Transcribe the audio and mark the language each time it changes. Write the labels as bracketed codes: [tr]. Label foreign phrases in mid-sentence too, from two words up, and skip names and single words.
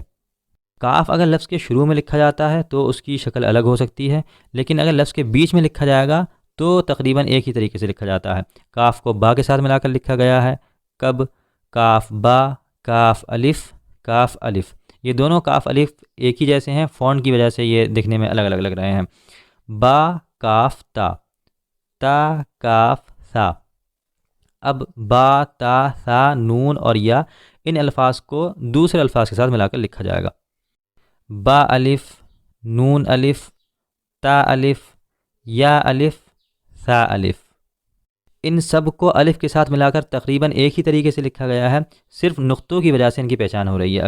[ur] کاف اگر لفظ کے شروع میں لکھا جاتا ہے تو اس کی شکل الگ ہو سکتی ہے، لیکن اگر لفظ کے بیچ میں لکھا جائے گا تو تقریباً ایک ہی طریقے سے لکھا جاتا ہے۔ کاف کو با کے ساتھ ملا کر لکھا گیا ہے، کب، کاف با، کاف الف، کاف الف۔ یہ دونوں کاف الف ایک ہی جیسے ہیں، فونٹ کی وجہ سے یہ دکھنے میں الگ الگ لگ رہے ہیں۔ با کاف تا، تا کاف سا۔ اب با، تا، سا، نون اور یا، ان الفاظ کو دوسرے الفاظ کے ساتھ ملا کر لکھا جائے گا۔ با الف، نون الف، تا الف، یا الف، سا الف۔ ان سب کو الف کے ساتھ ملا کر تقریباً ایک ہی طریقے سے لکھا گیا ہے، صرف نقطوں کی وجہ سے ان کی پہچان ہو رہی ہے۔